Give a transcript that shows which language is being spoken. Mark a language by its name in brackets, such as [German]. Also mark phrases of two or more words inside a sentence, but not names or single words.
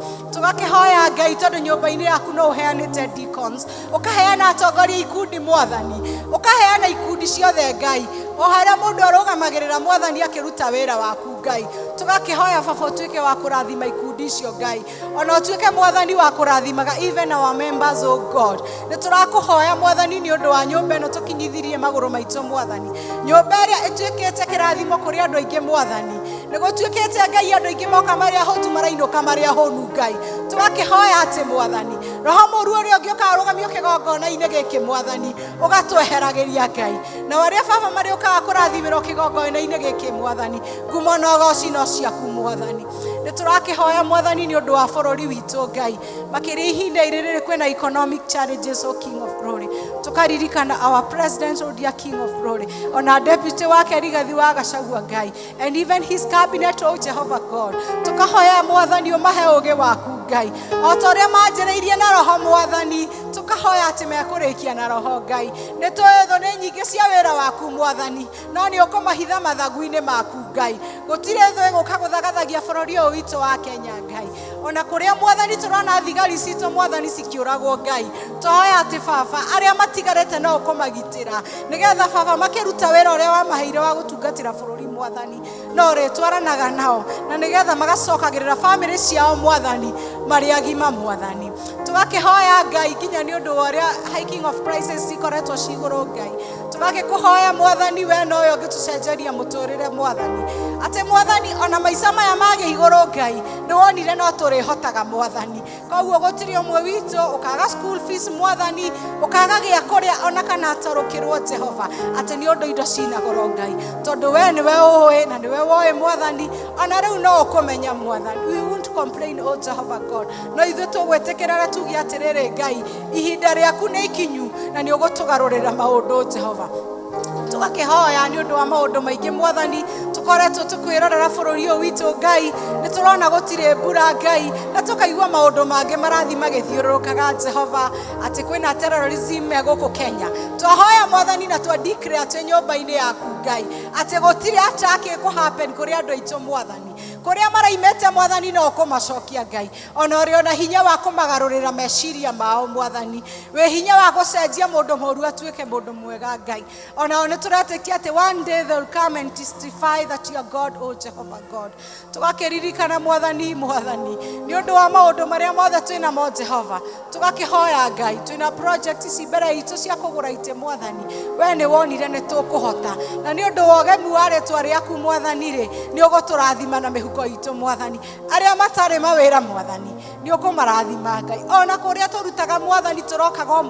[Kikuyu] Tũgakĩhoya Ngai tondũ nyũmba-inĩ yaku no ũheanĩte deacons, ũkaheana atongoria ikundi mwathani, ũkaheana ikundi ciothe Ngai, o harĩa mũndũ arũgamagĩrĩra mwathani akĩruta wĩra waku Ngai. Tũgakĩhoya baba ũtuĩke wa kũrathima ikundi icio Ngai, ona ũtuĩke mwathani wa kũrathimaga [English] even our members, O God. [Kikuyu] Nĩ tũrakũhoya mwathani nĩ ũndũ wa nyũmba ĩno tũkinyithirie magũrũ maitũ mwathani, nyũmba ĩrĩa ĩtuĩkĩte kĩrathimo kũrĩ andũ aingĩ mwathani, nĩ gũtuĩkĩte Ngai andũ aingĩ moka marĩa hotu marainũka marĩa hũnu Ngai. Tũgakĩhoya atĩ mwathani roho mũru ũrĩa ũngĩũka arũgamio kĩgongona-inĩ gĩkĩ mwathani ũgatweheragĩria Ngai, na arĩa baba marĩ ũkaga kũrathimĩrwo kĩgongona-inĩ gĩkĩ mwathani, ngumo na ũgooci no ciaku mwathani. Nĩ tũrakĩhoya mwathani nĩ ũndũ wa bũrũri witũ Ngai, makĩria ihinda rĩrĩ kwĩna [English] economic challenges, O King of Glory. [Kikuyu] Tũkaririkana [English] our president, O dear King of Glory, [Kikuyu] ona deputy wake Rigathi wa Gachagua Ngai, [English] and even his cabinet, O Jehovah God. [Kikuyu] Tũkahoya mwathani ũmahe ũũgĩ waku Ngai o ta ũrĩa manjĩrĩirie na roho Mwathani tukahoya atĩ mekũrĩkia na roho Ngai nĩ twetho nĩ nyingĩ cia wĩra waku Mwathani no nĩ ũkũmahitha mathagu-inĩ maku Ngai gũtirĩ thũ ĩgũka gũthagathagia bũrũri ũyũ witũ wa Kenya Ngai ona kũrĩa Mwathani tũrona thigari citũ Mwathani cikĩũragwo Ngai tũhoya atĩ Baba arĩa matigarĩte no ũkũmagitĩra nĩgetha Baba makĩruta wĩra ũrĩa wamaheire wa gũtungatĩra bũrũri Mwathani no rĩtwaranaga nao na nĩgetha magacokagĩrĩra bamĩrĩ ciao Mwathani marĩ agima Mwathani tũgakĩhoya Ngai nginya nĩ ũndũ wa ũrĩa [English] hiking of prices [Kikuyu] cikoretwo cigũrũ Ngai tũgakĩkũhoya Mwathani we no ũyũ ũngĩtũcenjeria mũtũrĩre Mwathani atĩ Mwathani ona maica maya magĩ igũrũ Ngai nĩ wonire no tũrĩhotaga Mwathani koguo gũtirĩ ũmwe witũ ũkaga [English] school fees [Kikuyu] Mwathani ũkaga gĩa kũrĩa ona kana atarũkĩrwo Jehova atĩ nĩ ũndũ indo cina goro Ngai tondũ we nĩwe ũĩ na nĩwe woĩ Mwathani ona rĩu no ũkũmenya Mwathani [English] we won't complain o Jehovah God [Kikuyu] no ithuĩ tũgwĩtĩkĩra tuge atĩrĩrĩ Ngai ihinda rĩaku nĩ ikinyu na nĩ ũgũtũgarũrĩra maũndũ Jehova tũgakĩhoya nĩ ũndũ wa maũndũ maingĩ Mwathani tũkoretwo tũkwĩrorera bũrũri ũyũ witũ Ngai nĩ tũrona gũtirĩ mbura Ngai na tũkaigua maũndũ mangĩ marathi magĩthiũrũrũkaga Jehova atĩ kwĩna terrorism gũkũ Kenya twahoya Mwathani na twa declare atĩ nyũmba-inĩ yaku Ngai atĩ gũtirĩ attack ĩkũhappen kũrĩ andũ aitũ Mwathani kũrĩa maraimĩte Mwathani no ũkũmacokia Ngai ona ũrĩ ona hinya wa kũmagarũrĩra meciria mao Mwathani we hinya wa gũcenjia mũndũ mũru atuĩke mũndũ mwega Ngai ona nĩ tũretĩkia atĩ [English] one day they will come and testify that you are God o Jehovah God [Kikuyu] tũgakĩririkana Mwathani nĩ ũndũ wa maũndũ marĩa mothe twĩna mo Jehova tũgakĩhoya Ngai twĩna project ici mbere itũ cia kũgũra itĩ Mwathani we nĩ wonire nĩ tũkũhota na nĩ ũndũ wa ũgemu wa rĩtwa rĩaku Mwathani-rĩ nĩ ũgũtũrathima na mĩhuko itũ Mwathani arĩa matarĩ mawĩra Mwathani nĩ ũkũmarathima Ngai ona kũrĩa tũrutaga Mwathani tũrokaga o